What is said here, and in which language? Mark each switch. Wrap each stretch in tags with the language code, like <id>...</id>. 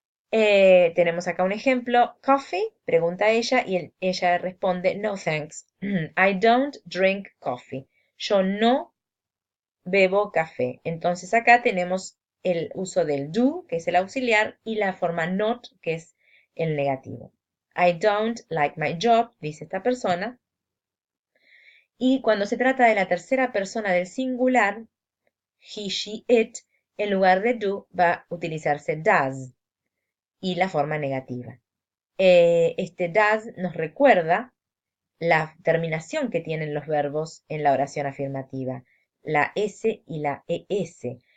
<es>Tenemos acá un ejemplo, coffee, pregunta ella, y ella responde,</es> <en>no thanks, I don't drink coffee.</en> <es>Yo no bebo café. Entonces acá tenemos el uso del do, que es el auxiliar, y la forma not, que es el negativo.</es> <en>I don't like my job,</en> <es>dice esta persona. Y cuando se trata de la tercera persona del singular, he, she, it, en lugar de do va a utilizarse does y la forma negativa. Este does nos recuerda la terminación que tienen los verbos en la oración afirmativa, la S y la ES.</es>